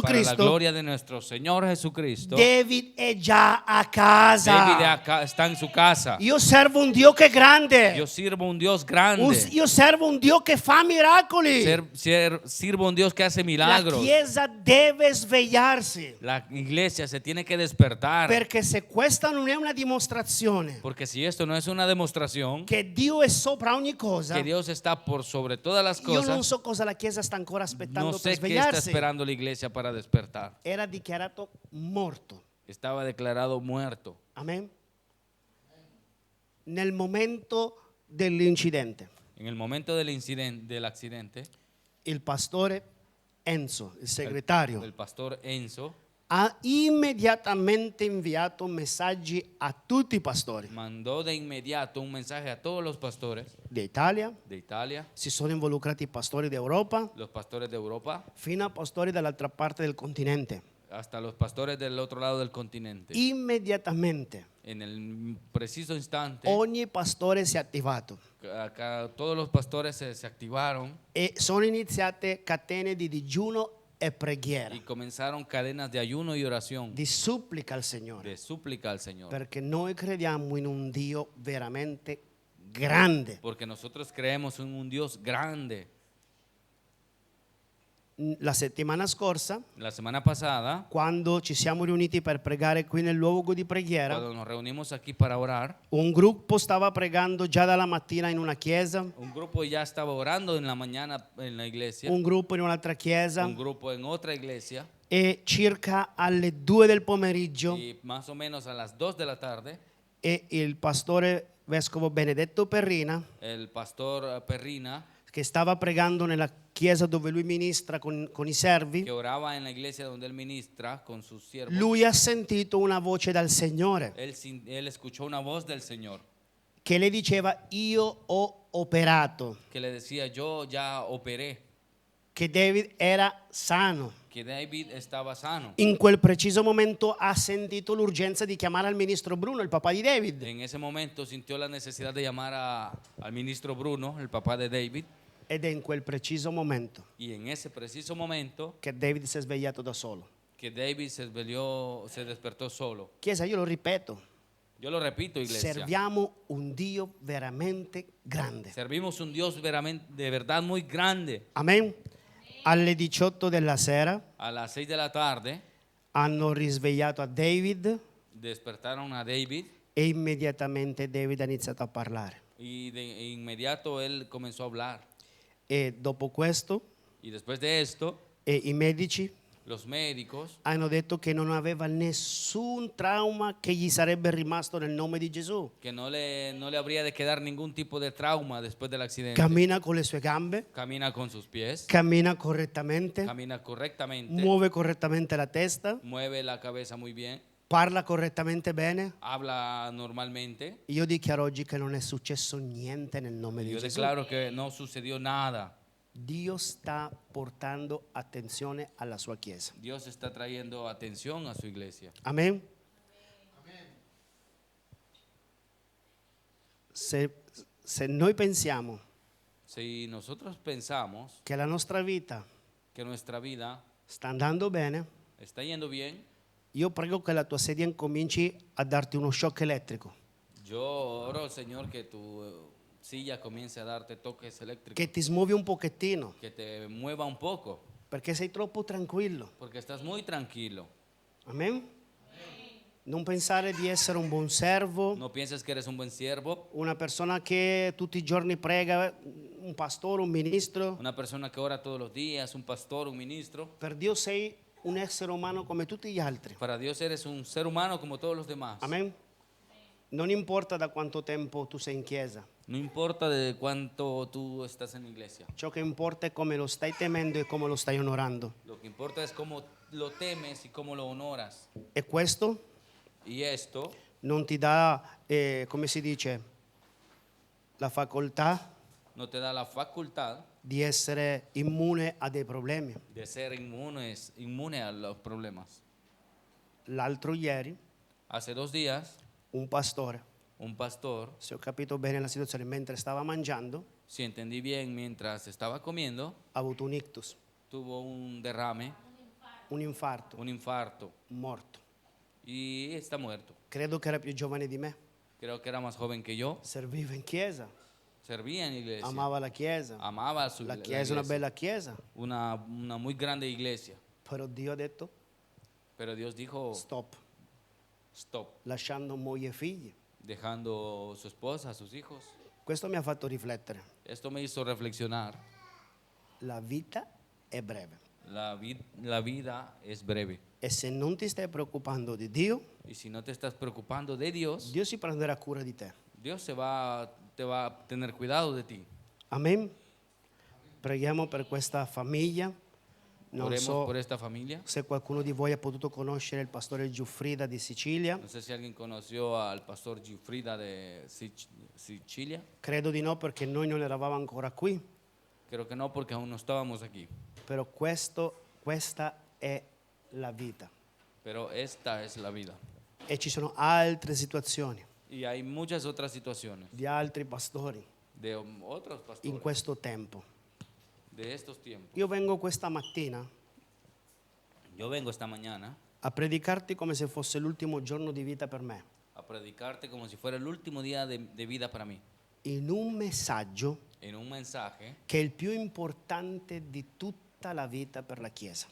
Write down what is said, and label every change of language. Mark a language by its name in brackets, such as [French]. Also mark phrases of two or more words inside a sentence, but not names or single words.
[Spanish] Para la Cristo. gloria de nuestro Señor Jesucristo, [Italian] David è già a casa. [Spanish] David acá está en su casa. [Italian] Io servo un Dio che è grande. [Spanish] Yo sirvo un Dios grande. [Italian] Io servo un Dio che fa miracoli. [Spanish] Sirvo un Dios que hace [Italian] La [Spanish] milagros. [Italian] Chiesa deve svegliarsi. [Spanish] La iglesia se tiene que despertar. [Italian] Perché se questa non è una dimostrazione [Spanish] Porque si esto no es una demostración [Italian] che Dio è sopra ogni cosa, [Spanish] que Dios está por sobre todas las [Italian] io non [Spanish] cosas, [Italian] so cosa la Chiesa sta ancora aspettando [Spanish] no [Italian] per [Spanish] sé qué está [Italian] svegliarsi. [Spanish] esperando la iglesia para despertar. [Italian] Era dichiarato morto. [Spanish] Estaba declarado muerto. Amen. [Italian] Nel momento dell'incidente, [Spanish] En el momento del accidente, [Italian] il pastore Enzo, il segretario, [Spanish] el pastor Enzo [Italian] ha immediatamente inviato messaggi a tutti i pastori [Spanish] mandó de inmediato un mensaje a todos los pastores [Italian] d'Italia, [Spanish] de Italia, [Italian] si sono involucrati i pastori d'Europa, [Spanish] los pastores de Europa, [Italian] fino a pastori dall'altra parte del continente. [Spanish] hasta los pastores del otro lado del continente. [Italian] Immediatamente [Spanish] En el preciso instante, [Italian] ogni pastore si è attivato [Spanish] acá todos los pastores se activaron [Italian] e sono iniziate catene di digiuno e preghiera, [Spanish] y comenzaron cadenas de ayuno y oración, [Italian] di supplica al Signore, [Spanish] de súplica al Señor. [Italian] perché noi crediamo in un Dio veramente grande. [Spanish] Porque nosotros creemos en un Dios grande. [Italian] La settimana scorsa, [Spanish] La semana pasada, [Italian] quando ci siamo riuniti per pregare qui nel luogo di preghiera, [Spanish] cuando nos reunimos aquí para orar, [Italian] un gruppo stava pregando già dalla mattina in una chiesa, [Spanish] un grupo ya estaba orando en la mañana en la iglesia, [Italian] un gruppo in un'altra chiesa [Spanish] un grupo en otra iglesia, [Italian] e circa alle 2 del pomeriggio [Spanish] y más o menos a las 2 de la tarde, [Italian] e il pastore vescovo Benedetto Perrina, [Spanish] el pastor Perrina, [Italian] che stava pregando nella chiesa dove lui ministra con i servi, [Spanish] que oraba en la iglesia donde él ministra con sus siervos, [Italian] lui ha sentito una voce dal Signore [Spanish] él escuchó una voz del Señor [Italian] che le diceva: io ho operato, [Spanish] que le decía, yo ya operé, [Italian] che David era sano. [Spanish] que David estaba sano. [Italian] In quel preciso momento ha sentito l'urgenza di chiamare al ministro Bruno, il papà di David, [Spanish] En ese momento sintió la necesidad de llamar al ministro Bruno, el papá de David, [Italian] ed è in quel preciso momento [Spanish] y en ese preciso momento [Italian] che David si è svegliato da solo. [Spanish] que David se despertó solo. [Italian] Chiesa, io lo ripeto, [Spanish] Yo lo repito, iglesia. [Italian] serviamo un Dio veramente grande. [Spanish] Servimos un Dios de verdad muy grande. [Italian] Amen. Alle 18 della sera [Spanish] A las 6 de la tarde [Italian] hanno risvegliato a David [Spanish] despertaron a David [Italian] e immediatamente David ha iniziato a parlare. [Spanish] y de inmediato él comenzó a hablar. [Italian] E dopo questo [Spanish] Y después de esto, [Italian] i medici [Spanish] Los médicos [Italian] hanno detto che non aveva nessun trauma che gli sarebbe rimasto nel nome di Gesù. [Spanish] que no le habría de quedar ningún tipo de trauma después del accidente. [Italian] Cammina con le sue gambe, [Spanish] Camina con sus pies, [Italian] cammina correttamente, [Spanish] camina correctamente, [Italian] muove correttamente la testa, [Spanish] mueve la cabeza muy bien, [Italian] parla correttamente bene. [Spanish] habla normalmente. [Italian] Io dichiaro oggi che non è successo niente nel nome di [Spanish] Yo [Italian] Gesù. [Spanish] declaro que no sucedió nada. [Italian] Dio sta portando attenzione alla sua chiesa. [Spanish] Dios está trayendo atención a su iglesia. [Italian] Amen. Se noi pensiamo [Spanish] Si nosotros pensamos [Italian] che la nostra vita [Spanish] que nuestra vida [Italian] sta andando bene, [Spanish] está yendo bien, [Italian] io prego che la tua sedia incominci a darti uno shock elettrico, [Spanish] yo oro, Señor, que tu silla comience a darte toques eléctricos, [Italian] che ti smuovi un pochettino, [Spanish] que te mueva un poco, [Italian] perché sei troppo tranquillo. [Spanish] porque estás muy tranquilo. Amen. [Italian] Non pensare di essere un buon servo, [Spanish] No pienses que eres un buen siervo, [Italian] una persona che tutti i giorni prega, un pastore, un ministro. [Spanish] una persona que ora todos los días, un pastor, un ministro. [Italian] Per Dio sei un essere umano come tutti gli altri. [Spanish] Para Dios eres un ser humano como todos los demás. Amen. [Italian] Non importa da quanto tempo tu sei in chiesa, [Spanish] No importa de cuánto tú estás en la iglesia. [Italian] ciò che importa è come lo stai temendo e come lo stai onorando. [Spanish] Lo que importa es cómo lo temes y cómo lo honoras. [Italian] E questo [Spanish] Y esto [Italian] non ti dà, come si dice, la facoltà [Spanish] no te da la facultad [Italian] di essere immune a dei problemi. [Spanish] de ser inmune a los problemas. [Italian] L'altro ieri [Spanish] Hace 2 días, [Italian] un pastore, [Spanish] un pastor, [Italian] se ho capito bene la situazione, mentre stava mangiando [Spanish] si entendí bien, mientras estaba comiendo, [Italian] ha avuto un ictus, [Spanish] tuvo un derrame, [Italian] un infarto, [Spanish] un infarto [Italian] morto. [Spanish] y está muerto. [Italian] Credo che era più giovane di me, [Spanish] Creo que era más joven que yo, [Italian] serviva in chiesa, [Spanish] servía en la iglesia, [Italian] amava la chiesa. [Spanish] amaba su [Italian] La la chiesa è una [Spanish] iglesia. [Italian] bella chiesa, [Spanish] Una muy grande iglesia. [Italian] però Dio ha detto [Spanish] Pero Dios dijo, [Italian] stop, [Spanish] stop, [Italian] lasciando moglie e figli. [Spanish] dejando su esposa, sus hijos. [Italian] Questo mi ha fatto riflettere. [Spanish] Esto me hizo reflexionar. [Italian] La vita è breve [Spanish] La vida es breve. [Italian] e se non ti stai preoccupando di Dio, [Spanish] Y si no te estás preocupando de Dios, [Italian] Dio si prenderà cura di te. [Spanish] Dios te va a tener cuidado de ti. Amen. [Italian] Preghiamo per questa famiglia. Non [Spanish] Oremos [Italian] so [Spanish] por esta familia. [Italian] se qualcuno di voi ha potuto conoscere il pastore Giuffrida di Sicilia. [Spanish] No sé si alguien conoció al pastor Gifrida de Sicilia. [Italian] Credo di no perché noi non eravamo ancora qui, [Spanish] Creo que no, porque aún no estábamos aquí. [Italian] però questa è la vita. [Spanish] Pero esta es la vida. [Italian] E ci sono altre situazioni [Spanish] Y hay muchas otras situaciones [Italian] di altri pastori [Spanish] de otros [Italian] in [Spanish] pastores [Italian] questo tempo. [Spanish] de estos tiempos. [Italian] Io vengo questa mattina [Spanish] Yo vengo esta mañana [Italian] a predicarti come se fosse l'ultimo giorno di vita per me, [Spanish] a predicarte como si fuera el último día de vida para mí. [Italian] in un messaggio [Spanish] En un mensaje [Italian] che è il più importante di tutta la vita per la Chiesa.